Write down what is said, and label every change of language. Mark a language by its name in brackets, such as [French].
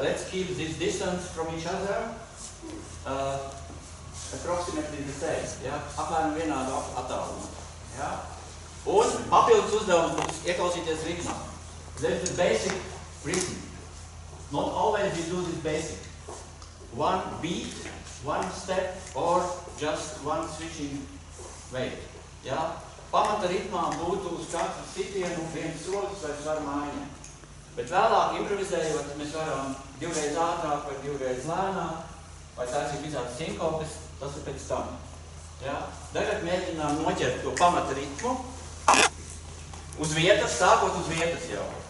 [English] Let's keep this distance from each other. Approximately the same. [Latvian] Ja? Apmēram vienādu attālumu. Ja? Un papildus uzdevums būs ieklausīties ritmā. [English] There's the basic rhythm. Not always we do this basic. One beat, one step, or just one switching weight. Ja? [Latvian] Pamata ritmā būtu uz katru sitienu viens solis vai svaru maiņa. Bet vēlāk improvizējot, mēs varam divreiz ātrāk vai divreiz lēnāk, vai taisīt visādas sinkopes, tas ir pēc tam. Ja? Tagad mēģinām noķert to pamata ritmu uz vietas, sākot uz vietas jau.